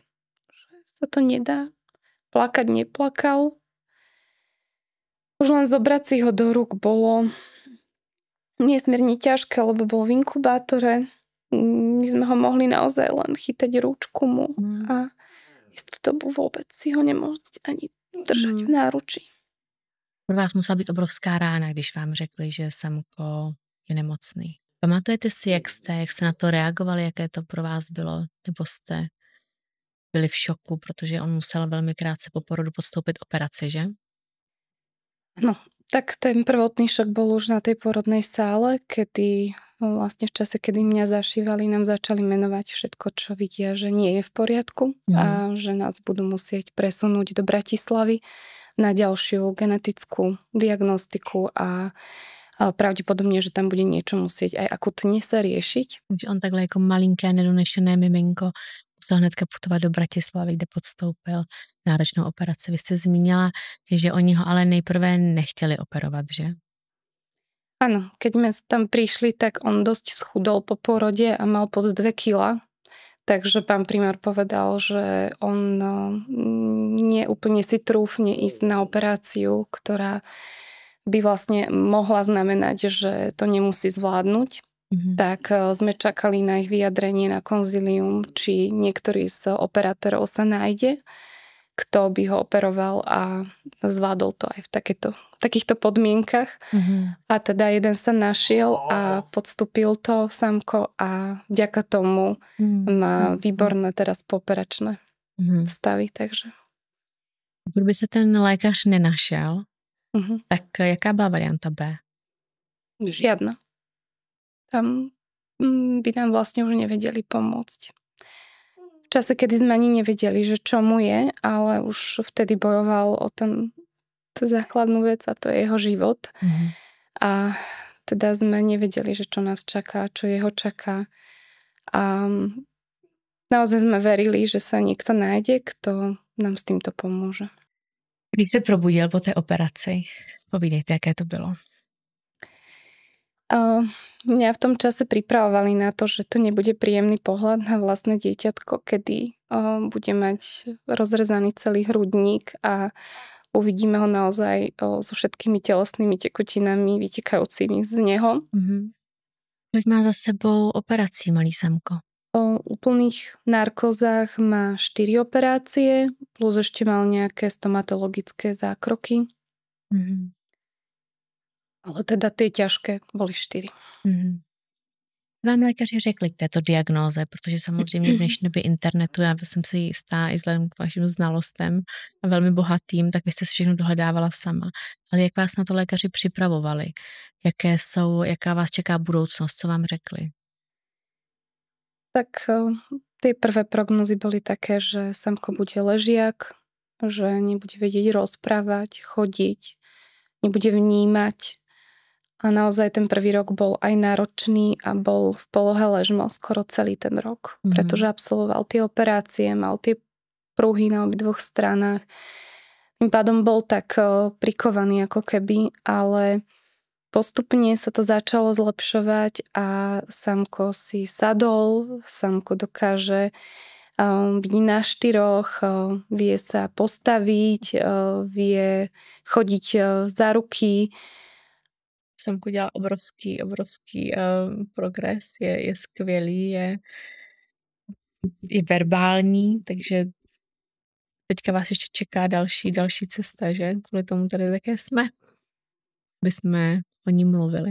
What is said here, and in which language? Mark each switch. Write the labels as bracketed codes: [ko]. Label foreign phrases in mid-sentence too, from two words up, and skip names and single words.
[sk] Že sa to nedá. Plakať neplakal. Už len zobrať si ho do rúk bolo nesmierne ťažké, lebo bol v inkubátore. My sme ho mohli naozaj len chytať rúčku mu a istú dobu vôbec si ho nemôcť ani držať v náručí. [cs] Pro vás musela být obrovská rána, když vám řekli, že Samko je nemocný. Pamatujete si, jak jste na to reagovali, jaké to pro vás bylo? Nebo jste byli v šoku, protože on musel velmi krátce po porodu podstoupit operaci, že? [sk] No, tak ten prvotný šok bol už na tej porodnej sále, kedy vlastne v čase, kedy mňa zašívali, nám začali menovať všetko, čo vidia, že nie je v poriadku a že nás budú musieť presunúť do Bratislavy na ďalšiu genetickú diagnostiku a pravdepodobne, že tam bude niečo musieť aj akutne sa riešiť. [cs] On takhle jako malinké nedonešené miminko musel hnedka putovat do Bratislavy, kde podstoupil náročnou operaci. Vy jste zmínila, že oni ho ale nejprve nechtěli operovat, že? [sk] Áno, keď sme tam prišli, tak on dosť schudol po porode a mal pod 2 kila. Takže pán primár povedal, že on neúplne si trúfne ísť na operáciu, ktorá by vlastne mohla znamenať, že to nemusí zvládnuť. Tak sme čakali na ich vyjadrenie na konzílium, či niektorý z operátorov sa nájde, kto by ho operoval a zvládol to aj v takýchto podmienkach. A teda jeden sa našiel a podstúpil to Samko a vďaka tomu má výborné teraz pooperačné stavy. Takže. [cs] Kdyby se ten lékař nenašel, tak jaká byla varianta B? [sk] Žiadna. Tam by nám vlastne už nevedeli pomôcť. V čase, kedy sme ani nevedeli, že čo mu je, ale už vtedy bojoval o tú základnú vec a to je jeho život. A teda sme nevedeli, že čo nás čaká, čo jeho čaká. A naozaj sme verili, že sa niekto nájde, kto nám s týmto pomôže. [cs] Když se probudil po té operaci, povídejte, jaké to bylo. [sk] Mňa v tom čase pripravovali na to, že to nebude príjemný pohľad na vlastné dieťatko, kedy bude mať rozrezaný celý hrudník a uvidíme ho naozaj so všetkými telesnými tekutinami vytekajúcimi z neho. Koľko má za sebou operací malý Samko? O úplných narkozách má 4 operácie, plus ešte mal nejaké stomatologické zákroky. Ale teda tie ťažké boli 4. [cs] Vám lékaři řekli k této diagnóze, protože samozřejmě v dnešní době internetu, já jsem si jistá i vzhledem k vašim znalostem a velmi bohatým, tak vy jste si všechno dohledávala sama. Ale jak vás na to lékaři připravovali? Jaká vás čeká budoucnost? Co vám řekli? [sk] Tak tie prvé prognozy boli také, že Samko bude ležiak, že nebude vedieť rozprávať, chodiť, nebude vnímať. A naozaj ten prvý rok bol aj náročný a bol v polohe ležmo skoro celý ten rok, pretože absolvoval tie operácie, mal tie pruhy na obidvoch stranách. Tým pádom bol tak prikovaný ako keby, ale postupne sa to začalo zlepšovať a Samko si sadol, Samko dokáže byť na 4, vie sa postaviť, vie chodiť za ruky. [cs] Samko dělá obrovský progres, je skvělý, je verbální, takže teďka vás ještě čeká další cesta, že? Kvůli tomu tady také jsme, aby jsme o ní mluvili.